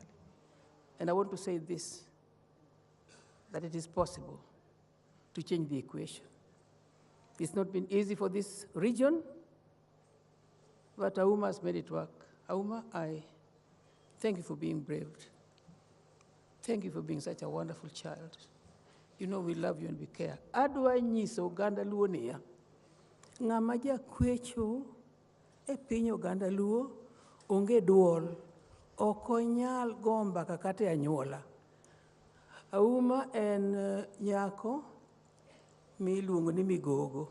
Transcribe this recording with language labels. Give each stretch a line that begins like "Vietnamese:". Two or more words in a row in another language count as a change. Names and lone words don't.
English: And I want to say this, that it is possible to change the equation. It's not been easy for this region, but Auma has made it work. Auma, I thank you for being brave. Thank you for being such a wonderful child. You know we love you and we care.
Luo (Kenya and Tanzania): Adwa nyiso Uganda Luo niya, ng'ama jakwecho e piny Uganda Luo onge duol, ok onyal gomba kata e anyuola. Auma en nyako miluongo ni Migogo.